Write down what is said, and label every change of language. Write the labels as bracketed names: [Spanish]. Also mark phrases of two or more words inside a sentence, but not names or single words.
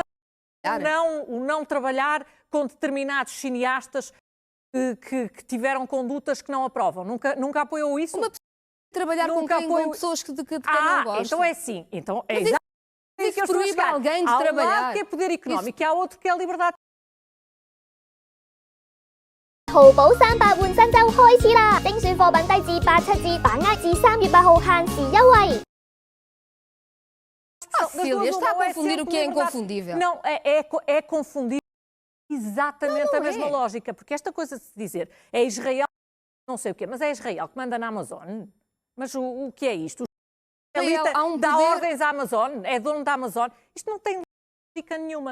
[Portuguese] o não trabalhar com determinados cineastas que tiveram condutas que não aprovam. Nunca apoiou isso? Uma pessoa trabalhar com pessoas que de quem não gostam. Então é assim. Então é exatamente que proíbe alguém de trabalhar. Há um lado que é poder económico e há outro que é a liberdade. [Cantonese] 淘寶300換新週開始啦！精選貨品低至87折，把握至3月8號限時優惠。 [Portuguese] Cecília, está a confundir o que é inconfundível. Não, é confundir exatamente a mesma é. lógica, porque esta coisa de se dizer é Israel, não sei o quê, mas é Israel que manda na Amazon. Mas o que é isto? Há um dá poder... ordens à Amazon, é dono da Amazon. Isto não tem lógica nenhuma.